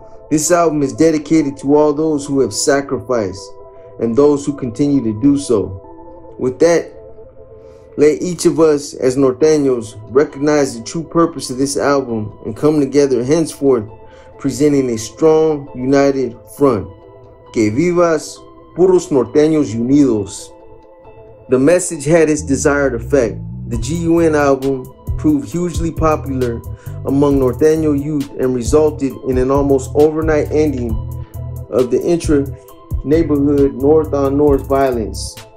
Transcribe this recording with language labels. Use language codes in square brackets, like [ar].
[en] This album is dedicated to all those who have sacrificed and those who continue to do so. With that, Let each of us as norteños recognize the true purpose of this album and come together henceforth, presenting a strong, united front. [es] Que vivas, puros norteños unidos. [en] The message had its desired effect. The G.U.N. album proved hugely popular among norteño youth and resulted in an almost overnight ending of the intra-neighborhood north-on-north violence.